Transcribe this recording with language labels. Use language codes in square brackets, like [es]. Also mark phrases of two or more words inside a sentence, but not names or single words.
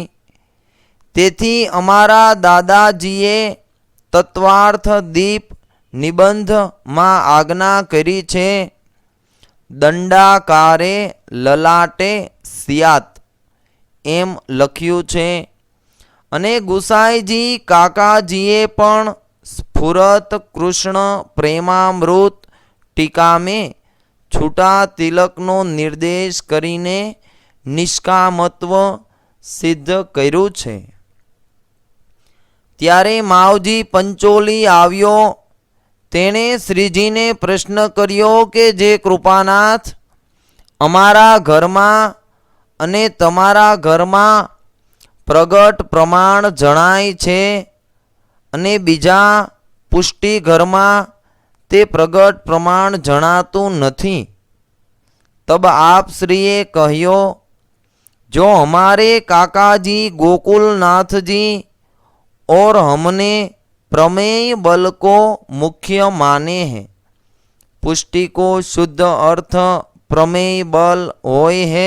[gu] તેથી અમારા દાદાજીએ તત્વાર્થ દીપ નિબંધ માં આજ્ઞા કરી છે, દંડાકારે લલાટે સિયાત એમ લખ્યું છે। અને ગુસાઈજી કાકાજીએ પણ સ્ફુરત કૃષ્ણ પ્રેમામૃત ટીકા માં છૂટા તિલકનો નિર્દેશ કરીને નિષ્કામત્વ સિદ્ધ કર્યું છે। ત્યારે માવજી પંચોલી આવ્યો। તેણે શ્રીજીને પ્રશ્ન કર્યો કે જે કૃપાનાથ અમારા ઘરમાં અને તમારા ઘરમાં પ્રગટ પ્રમાણ જણાય છે અને બીજા પુષ્ટિ ઘરમાં તે પ્રગટ પ્રમાણ જણાતું નથી। [bra] तब आप श्रीए कह्यो, जो हमारे काकाजी गोकुलनाथ जी और हमने प्रमेय बल को मुख्य माने हैं। पुष्टि को शुद्ध अर्थ प्रमेय बल होय है।